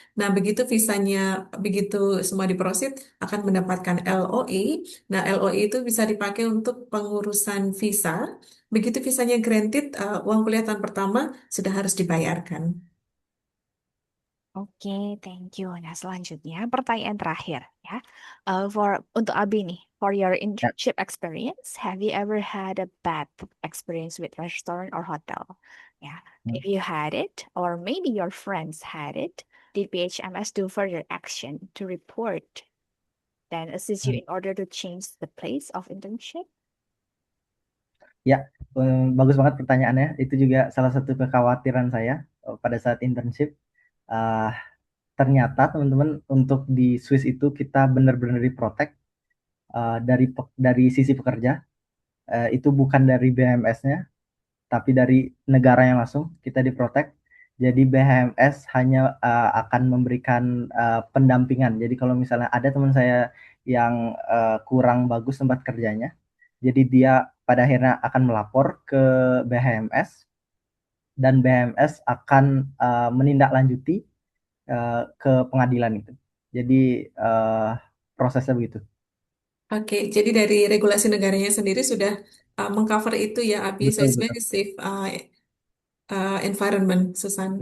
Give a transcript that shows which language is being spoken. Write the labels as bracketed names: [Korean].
[Indonesian] Nah, begitu visanya, begitu semua diproses akan mendapatkan LOE. Nah, LOE itu bisa dipakai untuk pengurusan visa. Begitu visanya granted, uang kuliah tahun pertama sudah harus dibayarkan. [English] Oke, thank you. [Indonesian] Nah, selanjutnya pertanyaan terakhir ya. Untuk Abi nih, [English] for your [Indonesian] Ya. [English] internship experience, have you ever had a bad experience with restaurant or hotel? Ya, if you had it, or maybe your friends had it, did PHMS do further action to report then assist you Hmm. in order to change the place of internship? [Indonesian] Ya, bagus banget pertanyaannya. Itu juga salah satu kekhawatiran saya pada saat internship. Eh, Ternyata teman-teman untuk di Swiss itu kita benar-benar diprotek dari sisi pekerja. Itu bukan dari BMS-nya, tapi dari negaranya langsung kita diprotek. Jadi BHMS hanya akan memberikan pendampingan. Jadi kalau misalnya ada teman saya yang kurang bagus tempat kerjanya, jadi dia pada akhirnya akan melapor ke BHMS dan BHMS akan menindaklanjuti ke pengadilan itu. Jadi uh, prosesnya begitu. Oke, jadi dari regulasi negaranya sendiri sudah mengcover itu ya, Abi. [English] So [Indonesian] Betul, [English] it's [Indonesian] betul, [English] very safe environment, Susan.